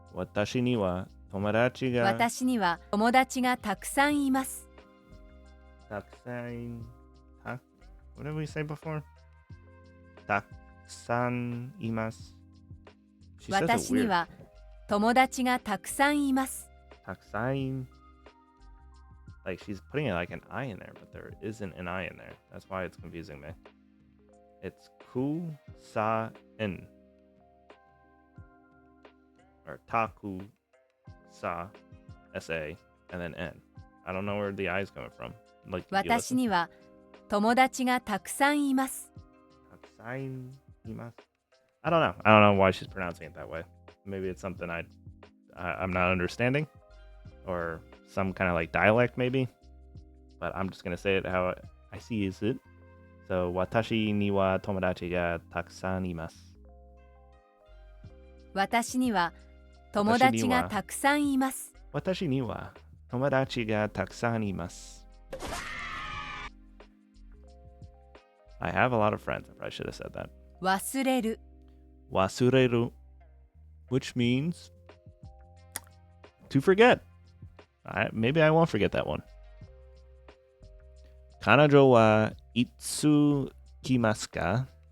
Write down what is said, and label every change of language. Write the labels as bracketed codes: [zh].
[ja] 私には友達がたくさんいます。 [en] What did we say before? [ja] たくさんいます。私には友達がたくさんいます。 [en] たくさん Like she's putting it like an I in there, but there isn't an I in there. That's why it's confusing me. It's ku-sa-en. Or taku-sa, S-A, and then N. I don't know where the I is coming from. Like, [ja] 私には友達がたくさんいます。たくさんいます。 [en] I don't know. I don't know why she's pronouncing it that way. Maybe it's something I'm not understanding. Or some kind of like dialect maybe. But I'm just going to say it how I see it. [ja] So, 私には友達がたくさんいます。私には友達がたくさんいます。私には友達がたくさんいます。 [en] I have a lot of friends. I probably should have said that. [ja] 忘れる。 [en] 忘れる which means to forget. Maybe I won't forget that one. [ja] 彼女はいつ来ますか?